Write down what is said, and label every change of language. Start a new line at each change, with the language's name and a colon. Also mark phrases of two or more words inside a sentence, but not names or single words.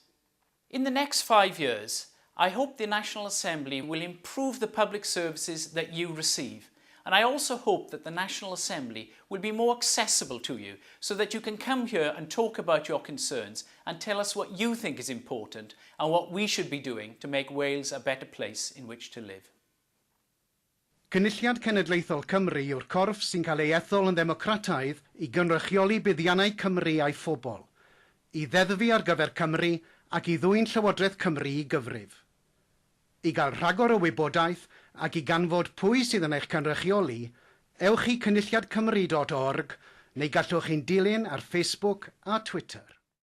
English: In the next 5 years, I hope the National Assembly will improve the public services that you receive. And I also hope that the National Assembly will be more accessible to you so that you can come here and talk about your concerns and tell us what you think is important and what we should be doing to make Wales a better place in which to live.
Welsh: Cynulliad Cenedlaethol Cymru yw'r corff sy'n cael ei ethol yn ddemocrataidd I gynrychioli buddiannau Cymru a'i phobl, I ddeddfu ar gyfer Cymru ac I ddwyn Llywodraeth Cymru I gyfrif. I gael rhagor o wybodaeth ac I ganfod pwy sydd yn eich cynrychioli, ewch I cynulliadcymru.org neu gallwch chi'n dilyn ar Facebook a Twitter.